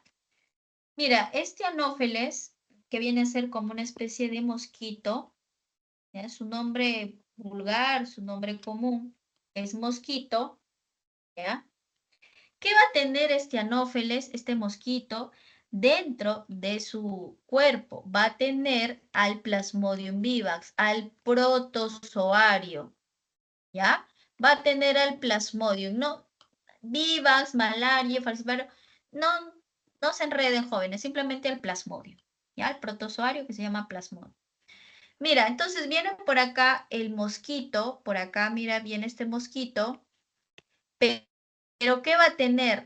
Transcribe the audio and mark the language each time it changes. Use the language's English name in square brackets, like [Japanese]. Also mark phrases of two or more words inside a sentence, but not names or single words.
[Spanish] Mira, este anófeles, que viene a ser como una especie de mosquito, ¿ya? Su nombre vulgar, su nombre común es mosquito, ¿ya? ¿Qué va a tener este anófeles, este mosquito, dentro de su cuerpo? Va a tener al Plasmodium vivax, al protozoario, ¿ya? Va a tener al Plasmodium, no vivax, malaria, falcipario, no, no se enreden jóvenes, simplemente al Plasmodium, ¿ya? El protozoario que se llama Plasmodium. Mira, entonces viene por acá el mosquito, por acá, mira, viene este mosquito, Pero ¿qué va a tener?